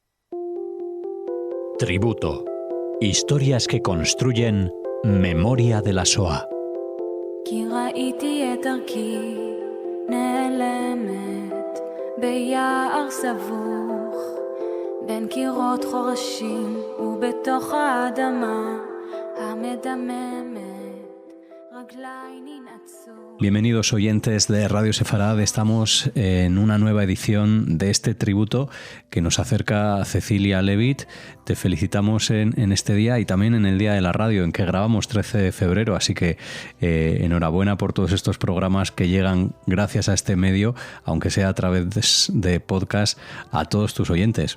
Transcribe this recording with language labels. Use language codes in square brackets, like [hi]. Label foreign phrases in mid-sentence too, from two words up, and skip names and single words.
[es] Tributo. Historias que construyen memoria de la Shoah. [he] כי ראיתי את דרכי נעלמת ביער סבוך בין קירות חורשים ובתוך האדמה המדממת רגליי ננעצו. [es] Bienvenidos oyentes de Radio Sefarad, estamos en una nueva edición de este tributo que nos acerca a Cecilia Levitt. Te felicitamos en este día y también en el Día de la Radio, en que grabamos 13 de febrero, así que enhorabuena por todos estos programas que llegan gracias a este medio, aunque sea a través de podcast, a todos tus oyentes.